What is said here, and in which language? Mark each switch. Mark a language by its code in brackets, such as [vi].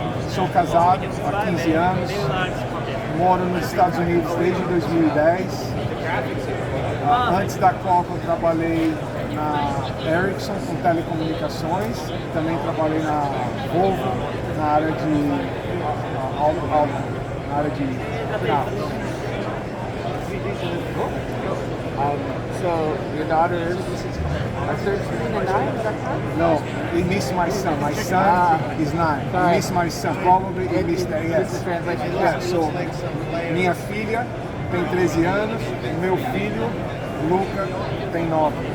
[pt] Sou casado há 15 anos, moro nos Estados Unidos desde 2010. Antes da Qualcomm, trabalhei na Ericsson com telecomunicações, também trabalhei na Volvo, na área de na área de carros. [en] So your daughters are 13 and 9, is that correct? No, he missed my son. My son is 9. He missed my son. Probably he missed that, yes. It's the translation. Yeah, so, [pt] minha filha tem 13 anos, meu filho, Luca, tem 9.